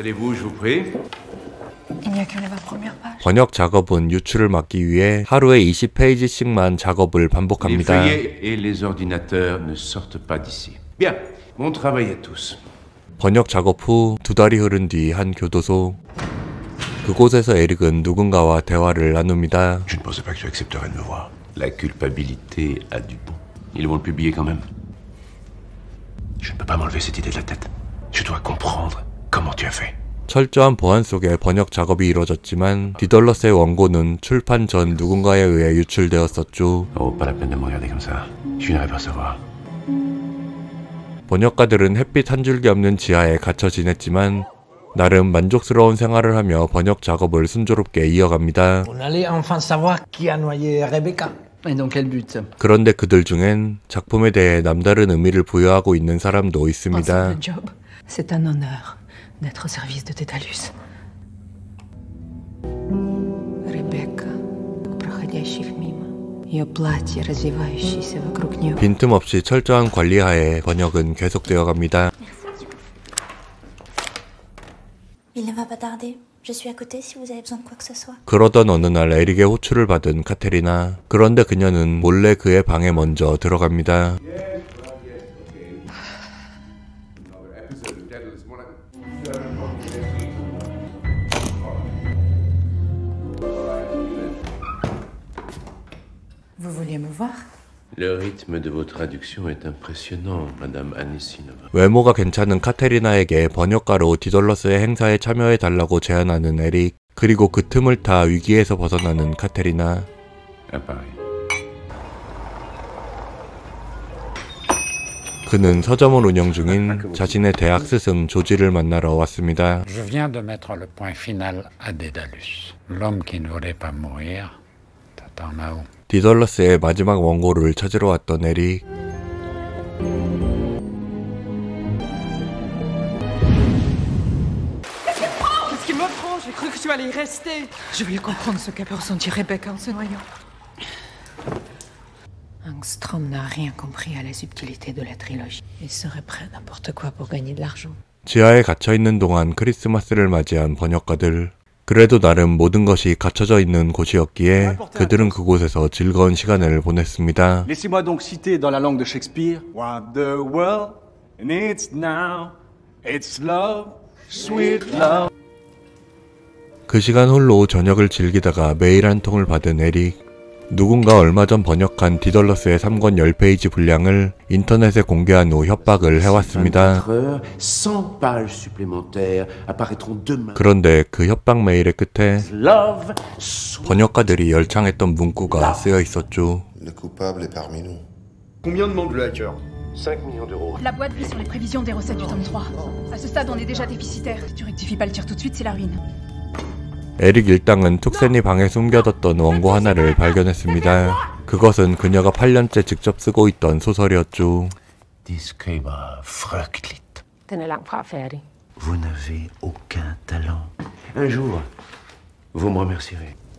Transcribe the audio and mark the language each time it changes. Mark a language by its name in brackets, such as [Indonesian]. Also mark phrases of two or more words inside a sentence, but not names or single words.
[Korean] 번역 작업은 유출을 막기 위해 하루에 20페이지씩만 작업을 반복합니다. 번역 작업 후 2달이 흐른 뒤 한 교도소. 그곳에서 에릭은 누군가와 대화를 나눕니다. [French] Je ne pensais pas que tu accepterais de me voir. La culpabilité a du bon. Ils vont le publier quand même. Je ne peux pas m'enlever cette idée de la tête. Je dois comprendre comment tu as fait. [Korean] 철저한 보안 속에 번역 작업이 이뤄졌지만 디덜러스의 원고는 출판 전 누군가에 의해 유출되었었죠. 번역가들은 햇빛 한 줄기 없는 지하에 갇혀 지냈지만 나름 만족스러운 생활을 하며 번역 작업을 순조롭게 이어갑니다. 그런데 그들 중엔 작품에 대해 남다른 의미를 부여하고 있는 사람도 있습니다. [French] d'être au service de Dédalus. [Russian] Ребекка, проходящих мимо. Ее платье, развивающееся вокруг нее. [Korean] 빈틈없이 철저한 관리하에 번역은 계속되어 갑니다. [French] Il ne va pas tarder. Je suis à côté si vous avez besoin de quoi que ce soit. [Korean] 그러던 어느 날 에릭의 호출을 받은 카테리나. 그런데 그녀는 몰래 그의 방에 먼저 들어갑니다. [French] Vous vouliez me voir? Le rythme de vos traductions est impressionnant, Madame Anisinova. [Korean] 외모가 괜찮은 카테리나에게 번역가로 디덜러스의 행사에 참여해달라고 제안하는 에릭. 그리고 그 틈을 타 위기에서 벗어나는 카테리나. 그는 서점을 운영 중인 자신의 대학 스승 조지를 만나러 왔습니다. [French] Je viens de mettre le point final à Dédalus. L'homme qui ne voulait pas mourir. t'attend là-haut. [Korean] 디덜러스의 마지막 원고를 찾으러 왔던 에릭. [French] Qu'est-ce qu'il me prend? J'ai cru que tu allais y rester. Je voulais comprendre ce qu'a pu ressentir Rebecca en se noyant. Ångström n'a rien compris à la subtilité de la trilogie. Il serait prêt à n'importe quoi pour gagner de l'argent. [Korean] 지하에 갇혀있는 동안 크리스마스를 맞이한 번역가들. 그래도 나름 모든 것이 갖춰져 있는 곳이었기에 그들은 그곳에서 즐거운 시간을 보냈습니다. [French] Laissez-moi donc citer dans la langue de Shakespeare. [English] What the world needs now, it's love, sweet love. [Korean] 그 시간 홀로 저녁을 즐기다가 메일 한 통을 받은 에릭. 누군가 얼마 전 번역한 디덜러스의 3권 10페이지 분량을 인터넷에 공개한 후 협박을 해왔습니다. 그런데 그 협박 메일의 끝에 번역가들이 열창했던 문구가 쓰여 있었죠. [French] Combien demande le hacker? 5 millions d'euros. La boîte vit sur les prévisions des recettes du tome 3. À ce stade, on est déjà déficitaire. Si tu rectifies pas le tir tout de suite, c'est la ruine. [Korean] 에릭 일당은 툭센이 방에 숨겨뒀던 원고 하나를 발견했습니다. 그것은 그녀가 8년째 직접 쓰고 있던 소설이었죠. [Danish] Disclaimer, Fröcklit. Den er langt fra færdig. [French] Vous n'avez aucun talent. Un jour, vous me remercierez.